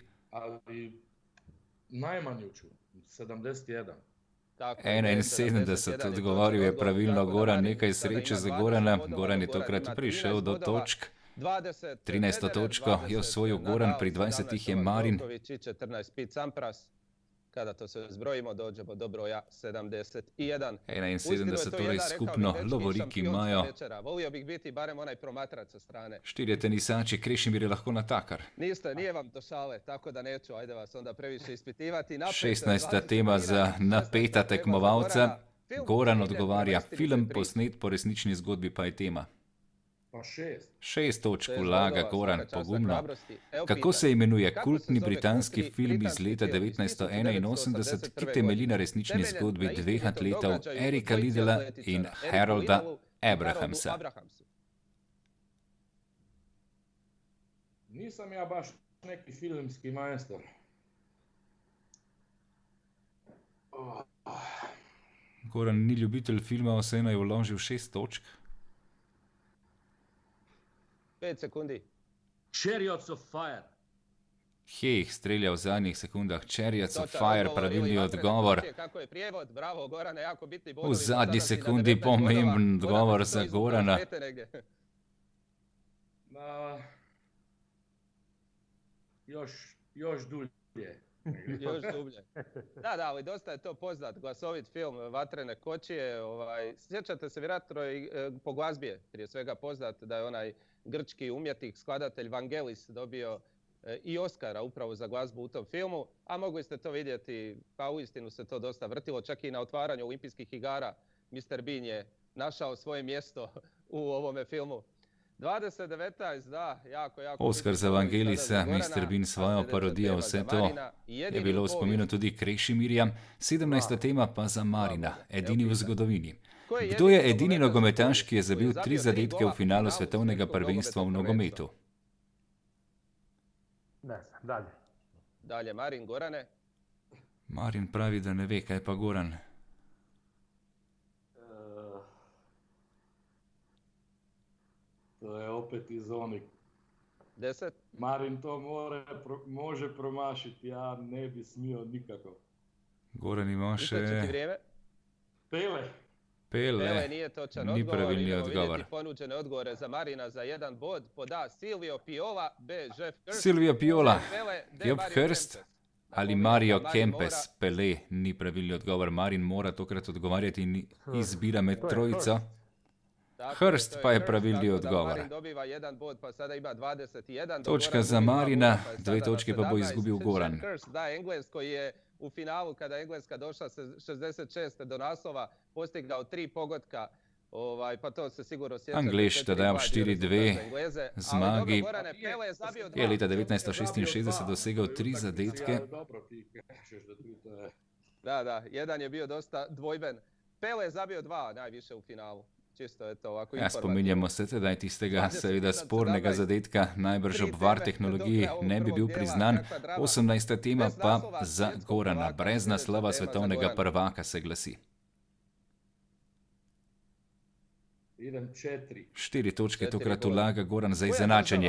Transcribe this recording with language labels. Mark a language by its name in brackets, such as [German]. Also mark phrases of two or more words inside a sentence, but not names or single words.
[Croatian] Ali najmanju ću, 71. [Slovenian] 71, odgovoril je pravilno Goran, nekaj sreče za Gorana. Goran je tokrat prišel do točk. 13. točko je osvojil Goran, pri 20 je Marin. [Croatian] Kada to sve zbrojimo, dođemo do broja 71. [Slovenian] 71 torej skupno lovoriki imajo. [Croatian] Volio bih biti barem onaj promatrač sa strane. [Slovenian] 4 tenisači, Krešimir je lahko natakar. [Croatian] Nije vam do šale, tako da neću, ajde vas onda previše ispitivati. [Slovenian] 16. tema za napeta tekmovalca. Goran odgovarja, film posnet po resnični zgodbi pa je tema. Pa 6. 6 točk vlaga Goran pogumno. Kako se imenuje kultni britanski film iz leta 1981, ki temelji na resnični zgodbi dveh atletov Erika Liddella in Harolda Abrahamsa? [Croatian] Nisam ja baš neki filmski majstor. [Slovenian] Goran ni ljubitelj filma, vseeno je vložil 6 točk. 5 sekundi. Chariots of Fire. Heh, strelja v zadnjih sekundah. Chariots of Fire, pravilni odgovor. V zadnji sekundi pomemben odgovor za Gorana. [Croatian] Još dulje. Još dublje. Da, ali dosta je to poznat, glasovit film Vatrene kočije. Sjećate se vjerojatno i po glazbi, prije svega poznat da je onaj grčki umjetnik, skladatelj Vangelis dobio i Oscara upravo za glazbu u tom filmu, a mogli ste to vidjeti, pa uistinu se to dosta vrtilo, čak i na otvaranju olimpijskih igara Mr. Bean je našao svoje mjesto u ovome filmu. 2019, da, jako. [Slovenian] Oscar za Vangelisa, Mr. Bean svojo parodijo, vse to je bilo v spominu tudi Krešimirja. 17. tema pa za Marina, edini v zgodovini. Kdo je edini nogometaš, ki je zabil 3 zadetke v finalu svetovnega prvenstva v nogometu? [Croatian] Ne znam, dalje. Dalje, Marin, Gorane. [Slovenian] Marin pravi, da ne ve, kaj pa Goran. [Croatian] To je opet iz onih. 10. Marin to može promašiti, ja ne bi smio nikako. [Slovenian] Goran ima še... Pele, [Croatian] nije točan [Slovenian] ni pravilni odgovor. [Croatian] Ponuđene odgovore za Marina za 1 bod. Pod A Silvio Piola, B Jeff Hurst. Silvio Piola, Jeff Hurst ali Mario Kempes. [Slovenian] Pele ni pravilni odgovor. Marin mora tokrat odgovarjati in izbira med trojico. Hurst pa je pravilni odgovor. Točka za Marina, 2 točke pa bo izgubil Goran. [Croatian] Da, Engles koji je u finalu, kada je Engleska došla 66. do naslova, postigao 3 pogotka, pa to se sigurno sjeća. [Slovenian] Anglež tada v 4-2 zmagi je leta 1966 dosegal 3 zadetke. [Croatian] Da, jedan je bio dosta dvojben. Pele je zabio 2 najviše u finalu. [Slovenian] Spominjamo se tedaj tistega seveda spornega zadetka, najbrž ob VAR tehnologiji ne bi bil priznan. 18. tema pa za Gorana, brez naslova svetovnega prvaka se glasi. 4 točke tokrat vlaga Goran za izenačenje.